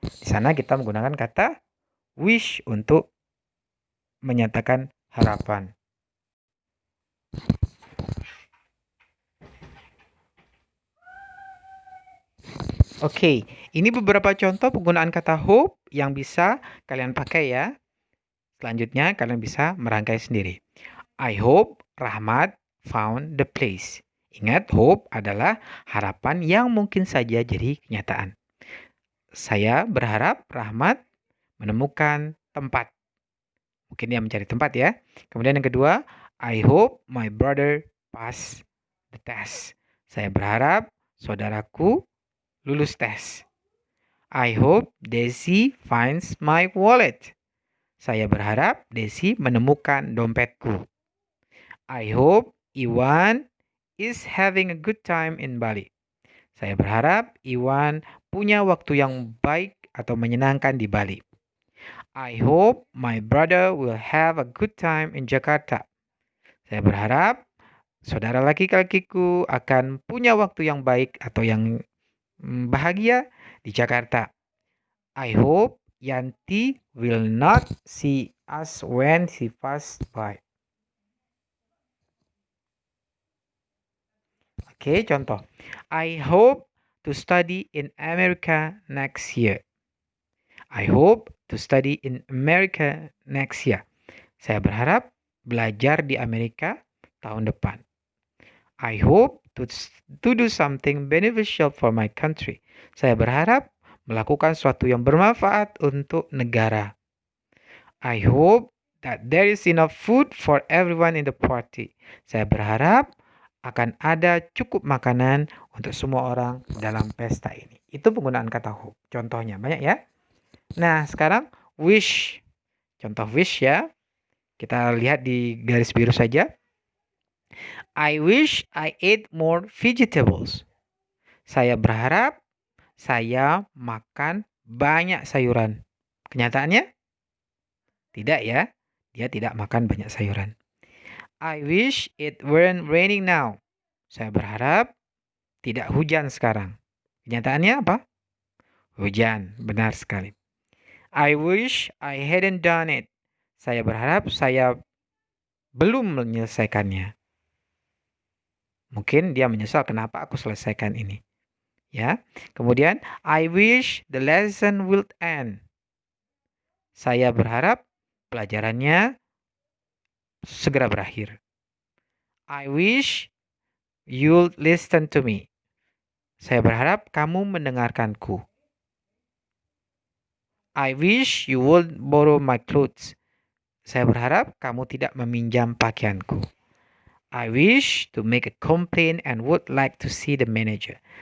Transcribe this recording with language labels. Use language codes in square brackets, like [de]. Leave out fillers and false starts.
[id] Di sana kita menggunakan kata wish untuk menyatakan harapan. Oke, ini beberapa contoh penggunaan kata hope yang bisa kalian pakai ya. Selanjutnya kalian bisa merangkai sendiri. [en] I hope Rahmat found the place. [id] Ingat, hope adalah harapan yang mungkin saja jadi kenyataan. Saya berharap Rahmat menemukan tempat. Mungkin dia mencari tempat ya. Kemudian yang kedua, [en] I hope my brother pass the test. [id] Saya berharap saudaraku lulus tes. [en] I hope Desi finds my wallet. [id] Saya berharap Desi menemukan dompetku. [en] I hope Iwan is having a good time in Bali. [id] Saya berharap Iwan punya waktu yang baik atau menyenangkan di Bali. [en] I hope my brother will have a good time in Jakarta. [id] Saya berharap saudara laki-lakiku akan punya waktu yang baik atau yang bahagia di Jakarta. [en] I hope Yanti will not see us when she pass by. Oke, contoh. I hope to study in America next year. I hope to study in America next year. [id] Saya berharap belajar di Amerika tahun depan. [en] I hope to do something beneficial for my country. [id] Saya berharap melakukan sesuatu yang bermanfaat untuk negara. [en] I hope that there is enough food for everyone in the party. [id] Saya berharap akan ada cukup makanan untuk semua orang dalam pesta ini. Itu penggunaan kata hope. Contohnya banyak ya. Nah, sekarang wish. Contoh wish ya. Kita lihat di garis biru saja. [en] I wish I ate more vegetables. [id] Saya berharap saya makan banyak sayuran. Kenyataannya? Tidak ya. Dia tidak makan banyak sayuran. [en] I wish it weren't raining now. [id] Saya berharap tidak hujan sekarang. Kenyataannya apa? Hujan, benar sekali. [en] I wish I hadn't done it. [id] Saya berharap saya belum menyelesaikannya. Mungkin dia menyesal kenapa aku selesaikan ini. [en] Ya. Kemudian I wish the lesson will end. [id] Saya berharap pelajarannya segera berakhir. [en] I wish you'll listen to me. [id] Saya berharap kamu mendengarkanku. [en] I wish you would borrow my clothes. [id] Saya berharap kamu tidak meminjam pakaianku. [en] I wish to make a complaint and would like to see the manager.